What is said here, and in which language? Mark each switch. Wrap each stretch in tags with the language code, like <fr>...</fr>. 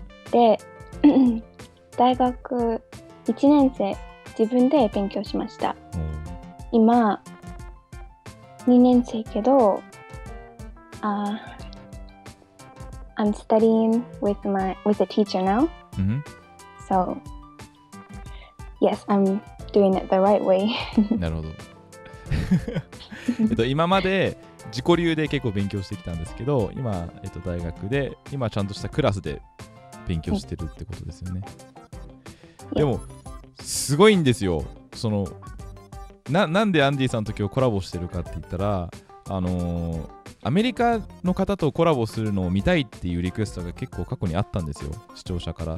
<ja>で大学1年生自分で勉強しました。今2年生けど、</ja> <en>I'm studying with a teacher now. So yes, I'm doing it the right way.</en> <ja>なるほど。今まで自己流で結構勉強してきたんですけど、今、大学で今ちゃんとしたクラスで勉強してるってことですよね。でもすごいんですよ。なんでアンディさんと今日コラボしてるかって言ったら、アメリカの方とコラボするのを見たいっていうリクエストが結構過去にあったんですよ、視聴者から。</ja>